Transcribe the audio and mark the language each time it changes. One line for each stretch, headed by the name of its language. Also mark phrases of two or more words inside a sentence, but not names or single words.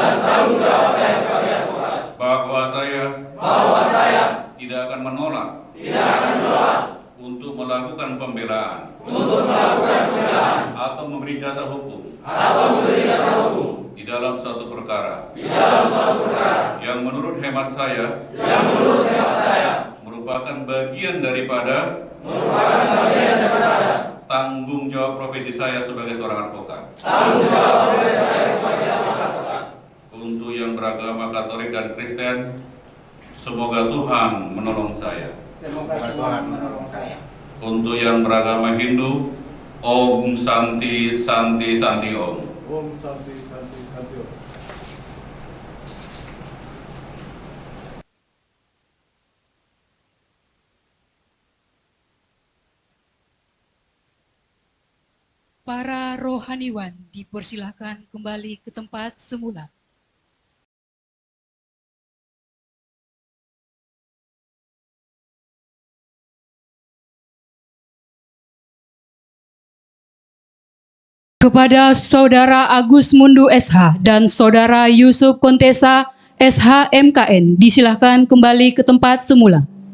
Indonesian: Bahwa saya tidak akan menolak untuk melakukan pembelaan atau memberi jasa hukum di dalam suatu perkara yang menurut hemat saya merupakan bagian daripada tanggung jawab profesi saya sebagai seorang advokat. Untuk yang beragama Katolik dan Kristen, semoga Tuhan menolong saya. Untuk yang beragama Hindu,
Sanskrit: ॐ शान्ति शान्ति शान्ति ॐ. ॐ शान्ति शान्ति शान्ति ॐ.
Indonesian: Para rohaniwan dipersilahkan kembali ke tempat semula. Kepada Saudara Agus Mundu SH dan Saudara Yusuf Kontesa SH MKN disilahkan kembali ke tempat semula.